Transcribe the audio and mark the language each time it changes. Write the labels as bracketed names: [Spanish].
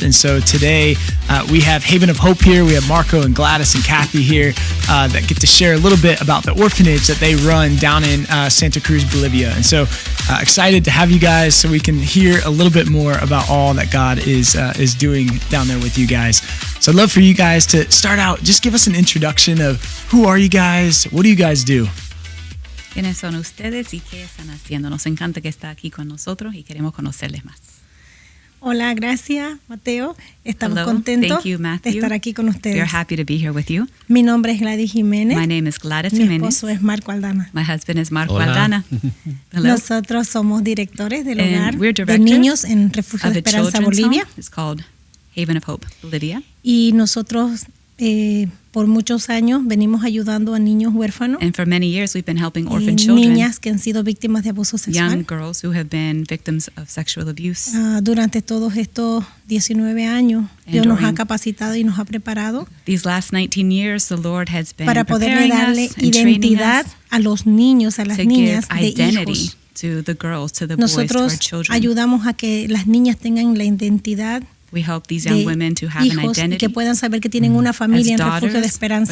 [English] And so today we have Haven of Hope here. We have Marco and Gladys and Cathy here that get to share a little bit about the orphanage that they run down in Santa Cruz, Bolivia. And so excited to have you guys so we can hear a little bit more about all that God is doing down there with you guys. So I'd love for you guys to start out, just give us an introduction of who are you guys, what do you guys do? [Spanish] ¿Quiénes son ustedes y qué están haciendo? Nos encanta que está aquí con nosotros y queremos conocerles más. Hola, gracias, Mateo. Estamos contentos de estar aquí con ustedes. [English] We're happy to be here with you. [Spanish] Mi nombre es Gladys Jiménez. [English] My name is Gladys [Spanish] Mi [English] Jiménez. [Spanish] esposo es Marco Aldana. [English] My husband is Marco Aldana. [Spanish] Nosotros somos directores del hogar de niños en Refugio de Esperanza, Bolivia. [English] It's called Haven of Hope, Bolivia. [Spanish] Y nosotros por muchos años venimos ayudando a niños huérfanos. [English] And for many years we've been helping orphan children. [Spanish] Niñas que han sido víctimas de abuso sexual. [English] Young girls who have been victims of sexual abuse. [Spanish] Durante todos estos 19 años, Dios nos ha capacitado y nos ha preparado. [English] These last 19 years, the Lord has been [Spanish] para poderle darle identidad a los niños, a las niñas de hijos. [English] To the girls, to the boys, to our children. [Spanish] Nosotros ayudamos a que las niñas tengan la identidad [English] We help these young women to have an identity, [Spanish] que puedan saber que tienen una familia en Refugio de Esperanza.